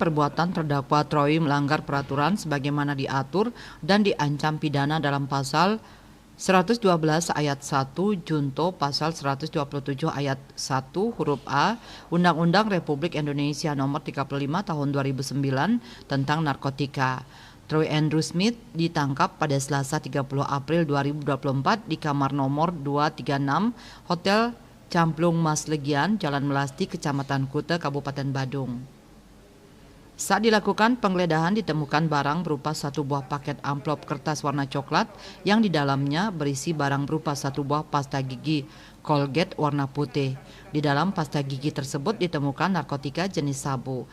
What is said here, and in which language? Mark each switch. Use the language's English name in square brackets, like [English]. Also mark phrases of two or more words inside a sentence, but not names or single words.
[Indonesian] perbuatan terdakwa Troy melanggar peraturan sebagaimana diatur dan diancam pidana dalam pasal 112 ayat 1 junto pasal 127 ayat 1 huruf A Undang-Undang Republik Indonesia Nomor 35 Tahun 2009 tentang narkotika. Troy Andrew Smith ditangkap pada Selasa 30 April 2024 di kamar nomor 236 Hotel Camplung Mas Legian, Jalan Melasti, Kecamatan Kute, Kabupaten Badung. Saat dilakukan penggeledahan ditemukan barang berupa satu buah paket amplop kertas warna coklat yang di dalamnya berisi barang berupa satu buah pasta gigi Colgate warna putih. Di dalam pasta gigi tersebut ditemukan narkotika jenis sabu.